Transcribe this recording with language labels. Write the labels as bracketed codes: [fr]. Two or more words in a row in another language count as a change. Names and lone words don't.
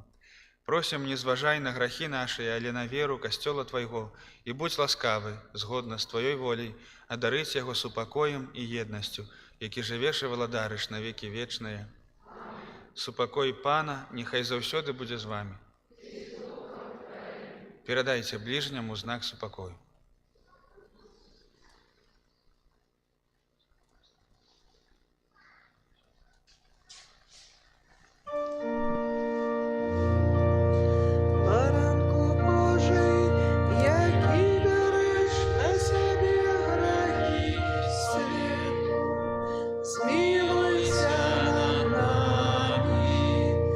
[be] Просім, не зважай на грахі нашыя, але на веру касцёла Твайго, і будь ласкавы, згодна з Тваёй воляй, адарыць яго супакоем і еднасцю, які жывеш і валадарыш на векі вечныя. Супакой Пана няхай заўсёды будзе з вамі. Перадайце бліжняму знак супакою. [uk] Баранку Божий, який береш на себе грехи світу, змилуйся над нами.